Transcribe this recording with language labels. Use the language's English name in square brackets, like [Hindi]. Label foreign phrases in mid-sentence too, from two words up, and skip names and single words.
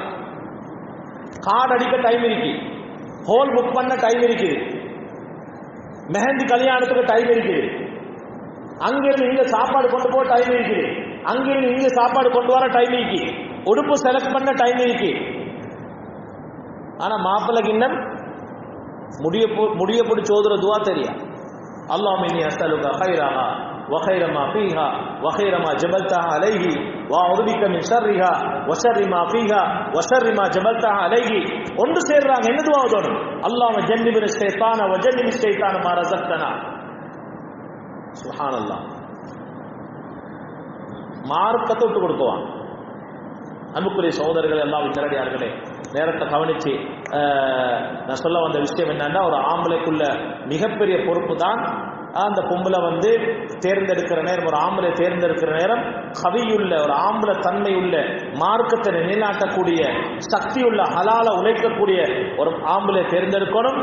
[Tamil] கார்டு அடிக்க டைம் இருக்கு, ஹோல் புக் பண்ண டைம் இருக்குது, மெஹந்தி கல்யாணத்துக்கு டைம் இருக்குது, அங்கிருந்து இங்க சாப்பாடு கொண்டு போக டைம் இருக்குது, அங்கிருந்து இங்க சாப்பாடு கொண்டு வர டைம் இருக்கு, உடுப்பு செலக்ட் பண்ண டைம் இருக்கு. ஆனா மாப்பிள்ளைக்கு இன்னும் முடிய பிடிச்சி ஓதுற துவா தெரியா. [Arabic] اللهم إني أسألك خيرها وخير ما فيها وخير ما جبلتها عليه واعوذ بك من شرها وشر ما فيها وشر ما جبلتها عليه. [Tamil] ஒன்று சேர்றாங்க, என்ன துஆ ஓதணும்? [Arabic] اللهم جنبنا الشيطان وجنب الشيطان ما رزقتنا. [Tamil] சுப்ஹானல்லாஹ். மார்க்கத்தை விட்டு கொடுக்குவான். அன்புக்குரிய சகோதரர்களே, அல்லாஹ்வின் நல்லடியார்களே, நேரத்தை கவனிச்சு நான் சொல்ல வந்த விஷயம் என்னன்னா, ஒரு ஆம்பளைக்குள்ள மிகப்பெரிய பொறுப்பு தான் அந்த பொம்பளை தேர்ந்தெடுக்கிற நேரம், ஒரு ஆம்பளை தேர்ந்தெடுக்கிற நேரம் கவியுள்ள ஒரு ஆம்பளை தன்மை உள்ள மார்க்கத்தை நிலைநாட்டக்கூடிய சக்தியுள்ள ஹலால உழைக்கக்கூடிய ஒரு ஆம்பளை தேர்ந்தெடுக்கணும்.